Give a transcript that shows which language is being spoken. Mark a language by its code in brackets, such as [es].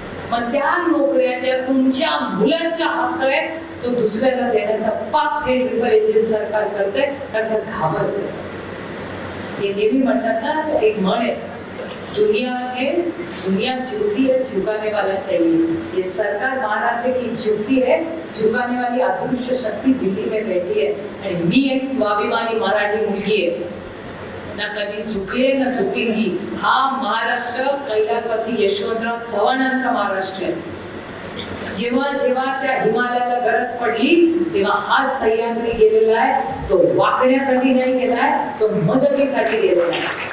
[mr] मग त्या नोकऱ्या ज्या तुमच्या मुलांच्या हक्क आहेत, तो दुसऱ्याला देण्याचा पाप हे ट्रिपल इंजिन सरकार करते, कारण घाबरते. हे नेहमी म्हणतात ना, एक म्हण आहे, [hi] दुनिया झुकती है, झुकाने वाला चाहिए. ये सरकार महाराष्ट्र की झुकती है, झुकाने वाली अदृश्य शक्ती दिल्ली में बैठी है. [mr] आणि मी एक स्वाभिमानी मराठी मुलगी आहे, ना कधी झुकले ना झुकेंगी. हा महाराष्ट्र कैलासवासी यशवंतराव चव्हाणांचा महाराष्ट्र आहे. जेव्हा जेव्हा त्या हिमालयाला गरज पडली तेव्हा आज सह्याद्री गेलेला आहे, तो वाकण्यासाठी नाही गेलाय, तो मदतीसाठी गेलेला आहे.